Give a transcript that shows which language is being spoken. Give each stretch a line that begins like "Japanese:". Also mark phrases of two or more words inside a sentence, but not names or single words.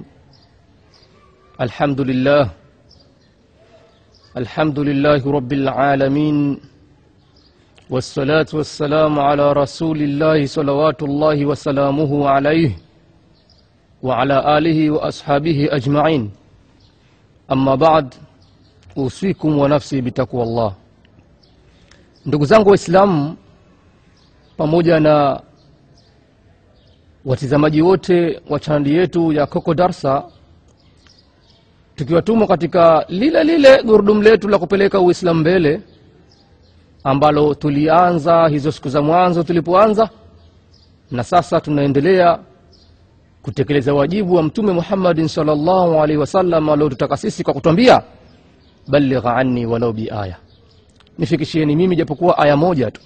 Arabic: الحمد لله رب العالمين، والصلاة والسلام على رسول الله صلوات الله وسلامه عليه وعلى آله وأصحابه أجمعين. أما بعد، أوصيكم ونفسي بتقوى الله.
Swahili: Ndugu zangu Waislamu pamoja na watazamaji wote wa chaneli yetu ya Coco Darsa, tukiwa tumo katika lile gurudumu letu la kupeleka Uislamu mbele, ambalo tulianza hizo siku za mwanzo tulipoanza, na sasa tunaendelea kutekeleza wajibu wa Mtume Muhammad
Arabic: صلى الله عليه وسلم
Swahili: aliyotutaka sisi kwa kutuambia
Arabic: بلغ عني ولو بآية,
Swahili: nifikishieni mimi japokuwa aya moja tu.